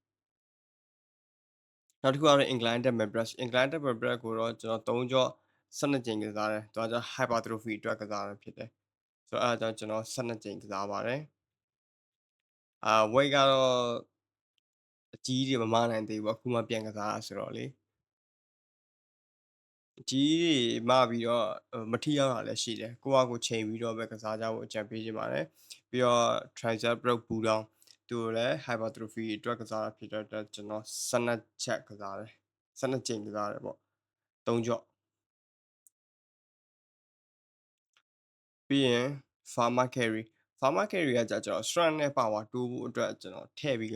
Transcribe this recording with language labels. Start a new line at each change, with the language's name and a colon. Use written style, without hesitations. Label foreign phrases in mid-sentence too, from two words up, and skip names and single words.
Burmese: နောက်တစ်ခုကတော့
English: Incline Dumbbell Press
Burmese: ကိုတော့ကျွန်တော်3ကြော12ကြိမ်ကစားတယ်။သူကကျ Hypertrophy အတွက်ကစားတာဖြစ်တယ်။ဆိုတော့အဲဒါကြောင့်ကျွန်တော်12ကြိမ်ကစားပါတယ်။ Weight ကတော့အကြီးတွေမမနိုင်သေးဘူးပေါ့အခုမှပြန်ကစားတာဆိုတော့လေ အကြီးတွေမပြီးတော့မထိရောက်တာလည်းရှိတယ်ကိုယ့်ဟာကိုယ်ချိန်ပြီးတော့ပဲကစားကြဖို့အကြံပေးချင်ပါတယ်ပြီးတော့
English: tricep pull down
Burmese: သူလည်း hypertrophy အတွက်ကစားတာဖြစ်တဲ့အတွက်ကျွန်တော်12ချက်ကစားတယ်12ကြိမ်ကစားတယ်ပေါ့3ကြော့ ပြီးရင်
English: farmer carry
Burmese: ကကြာကျွန်တော် strength နဲ့ power တိုးဖို့အတွက်ကျွန်တော်ထည့်ပြီးက